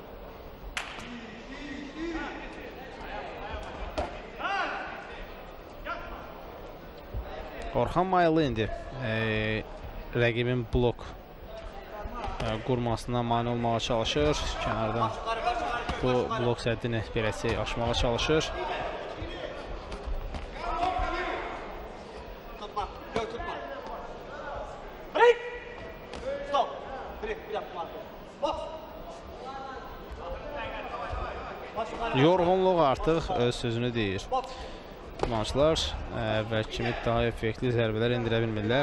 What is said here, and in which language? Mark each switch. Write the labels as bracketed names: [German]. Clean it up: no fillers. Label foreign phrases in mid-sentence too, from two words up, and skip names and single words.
[Azerbaijani] Orxan Mayıllı indi rəqibin blok qurmasına mane olmağa çalışır. Kənardan bu blok səddini beləsi aşmağa çalışır. [Turkish] Tutma, göl tutma. [English] Break! Stop! Break, [Turkish] bir yapma. [English] Box! [Azerbaijani] Yorğunluq artıq öz sözünü deyir. İdmançılar əvvəl kimi daha effektli zərbələr indirə bilmirlər.